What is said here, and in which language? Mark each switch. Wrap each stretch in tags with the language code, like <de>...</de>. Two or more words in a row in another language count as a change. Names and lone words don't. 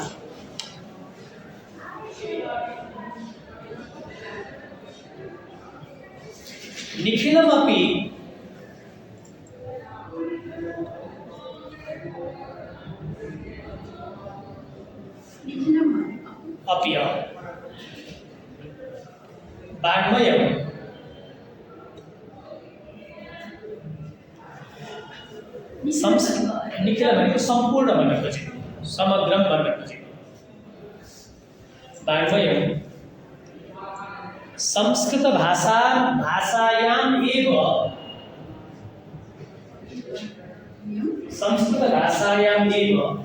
<sa>निखिलमपि अप्य</sa> <ne>वाङ्मयम् निखिल भनेको सम्पूर्ण भन्न खोजेको समग्रम भन्न खोजेको</ne> <sa>वाङ्मयम् संस्कृत भाषायाम् एव संस्कृत भाषायाम् एव</sa>